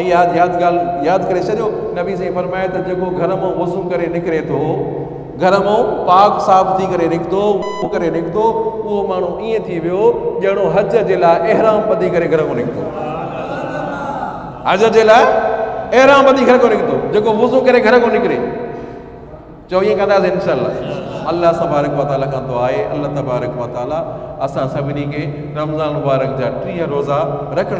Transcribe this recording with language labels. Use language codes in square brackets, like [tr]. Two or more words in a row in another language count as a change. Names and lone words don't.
[sd] ऐं ॻाल्हि यादि करे छॾियो, नबी साईं फरमाए त जेको घर मां वज़ू करे निकिरे थो, घर मां पाक साफ़ थी करे निकितो, उहो माण्हू ईअं थी वियो ॼणो हज जे लाइ एहराम ॿधी करे घर मां निकितो। हज जे लाइ एहराम ॿधी घर खां निकितो, जेको वज़ू करे घर खां निकिरे। चओ ईअं कंदासीं इंशाअल्लाह। [ar] الله تبارك وتعالى [sd] खां दुआ आहे, [ar] الله تبارك وتعالى [sd] असां सभिनी खे रमज़ान मुबारक जा 30 रोज़ा रखण